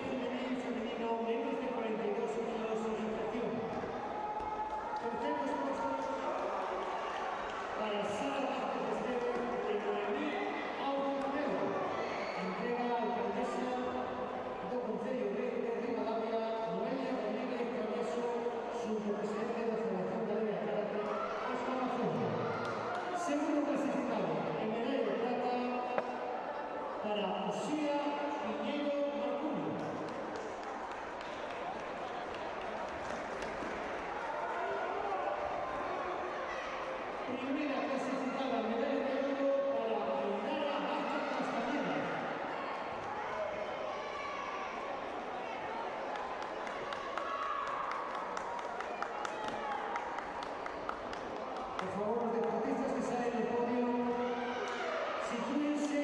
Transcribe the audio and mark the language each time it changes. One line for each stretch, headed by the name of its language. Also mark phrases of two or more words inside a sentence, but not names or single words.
Spanish: juvenil femenino menos de 42 kilos sin infracción. Terceros puestos para Sara Vázquez Esteves de Noemí Automodelo.
Galician: Entrega a alcaldesa do Concello de Ribadavia, Noelia Rodríguez Traveso, subpresidente da Federación Galega de Karate, Óscar Mazón.
Spanish: Segundo clasificado en medalla de plata para Uxía Piñeiro Marcullo. Primera clasificada en medalla de oro para Ainara Vázquez Castañeda. Por favor, los deportistas que salen del podio, sitúense.